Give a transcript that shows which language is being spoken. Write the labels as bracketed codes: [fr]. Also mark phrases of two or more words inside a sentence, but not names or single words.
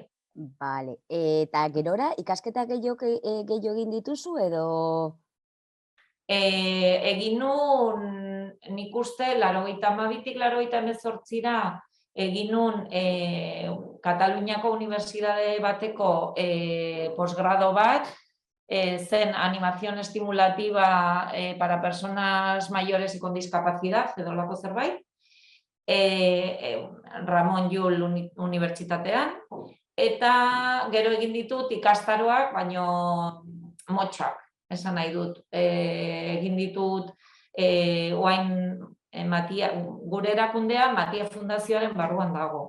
[eu] Bale, eta gerora, ikasketa gehiago egin dituzu edo? Egin nuen, nik uste, 92-tik 98-ra, egin nuen Kataluniako Unibertsitate bateko posgrado bat, zen [es] animación estimulativa para personas mayores y con discapacidad, [eu] edo lako zerbait, Ramon Llull Unibertsitatean, eta gero egin ditut ikastaroak, baino motxak, esan nahi dut. Egin ditut, gure erakundea Matia Fundazioaren barruan dago.